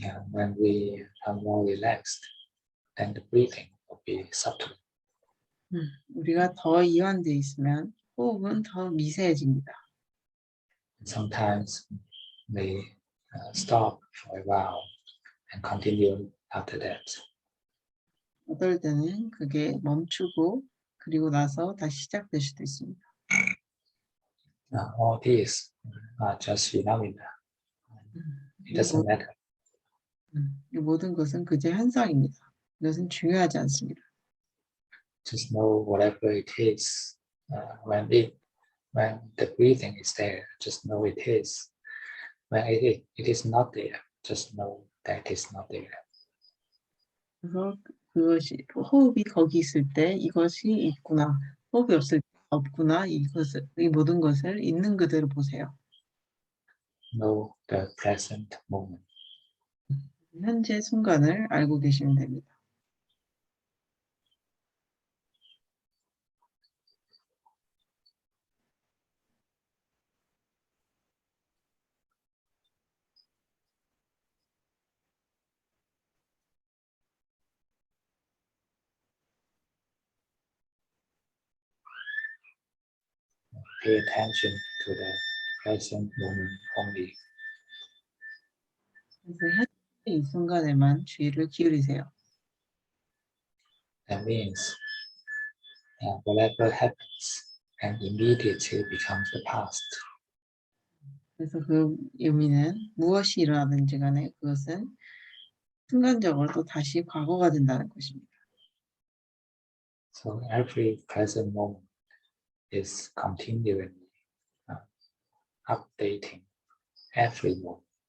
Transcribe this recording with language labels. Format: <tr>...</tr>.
<en>When we are more relaxed, then the breathing will be subtle.</en> <ko>우리가 더 이완돼 있으면 호흡은 더 미세해집니다.</ko> <en>Sometimes we stop for a while and continue after that.</en> <ko>어떨 때는 그게 멈추고 그리고 나서 다시 시작될 수도 있습니다.</ko> <en>All these are just phenomena. It doesn't matter.</en> <ko>이 모든 것은 그저 현상입니다. 이것은 중요하지 않습니다.</ko> <en>Just know whatever it is when When the breathing is there, just know it is. When it is not there, just know that it is not there.</en> <ko>그래서 그것이 호흡이 거기 있을 때 이것이 있구나. 호흡이 없을 때 없구나. 이것을 이 모든 것을 있는 그대로 보세요.</ko> <en>Know the present moment.</en> <ko>현재 순간을 알고 계시면 됩니다.</ko> <en>Pay attention to the present moment only.</en> <ko>그래서 현재 이 순간에만 주의를 기울이세요.</ko> <en>That means whatever happens and immediately becomes the past.</en> <ko>그래서 그 의미는 무엇이 일어나든지 간에 그것은 순간적으로 또 다시 과거가 된다는 것입니다.</ko> <en>So every present moment is continually updating every moment.</en>